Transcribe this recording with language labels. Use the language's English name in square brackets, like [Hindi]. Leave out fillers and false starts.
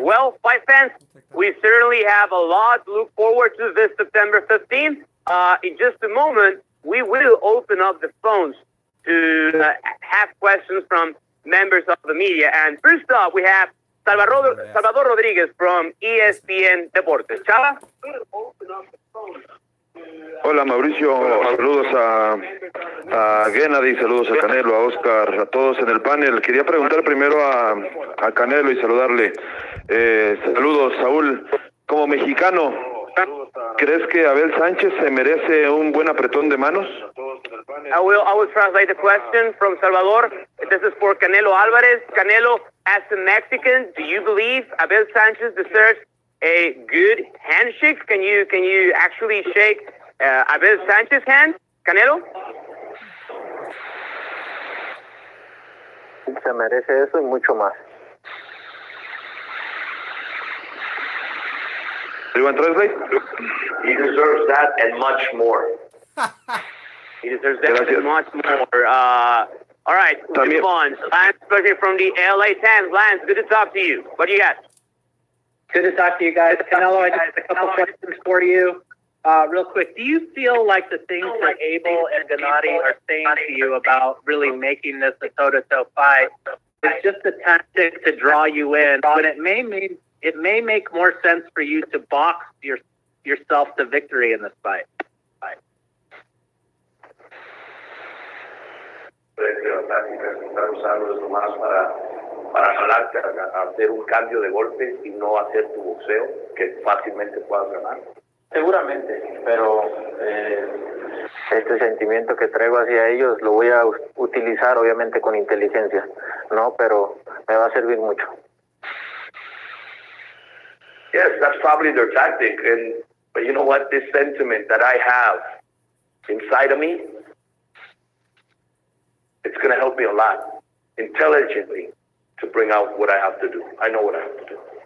[English] Well, fight fans, we certainly have a lot to look forward to this September 15th. In just a moment, we will open up the phones to have questions from members of the media. And first up, we have Salvador Rodriguez from ESPN Deportes. Chava? [Spanish] Hola Mauricio, saludos a Gennady, saludos a Canelo, a Oscar, a todos en el panel. Quería preguntar primero a Canelo y saludarle. Saludos, Saúl. Como mexicano, ¿crees que Abel Sánchez se merece un buen apretón de manos? [English] I will translate the question from Salvador. This is for Canelo Alvarez. Canelo, as a Mexican, do you believe Abel Sánchez deserves a good handshake? Can you actually shake Abel Sánchez's hand, Canelo? [Spanish] Se merece eso y mucho más. [English] You want to translate? He deserves that and much more. He deserves that and much more. All right, move on. Lance, especially from the LA Times. Lance, good to talk to you. What do you got? Good to talk to you guys. Canelo, I just have a couple questions for you. Real quick, do you feel like the things that Abel and Gennady are saying to you about really making this a toe-to-toe fight is just a tactic to draw you in, when it may make more sense for you to box yourself to victory in this fight? [Spanish] Estar usando eso más para jalarte a hacer un cambio de golpes y no hacer tu boxeo, que fácilmente puedas ganar. Seguramente, pero este sentimiento que traigo hacia ellos lo voy a utilizar obviamente con inteligencia, ¿no? Pero me va a servir mucho. [English] Yes, that's probably their tactic, but you know what? This sentiment that I have inside of me, it's going to help me a lot, intelligently, to bring out what I have to do. I know what I have to do.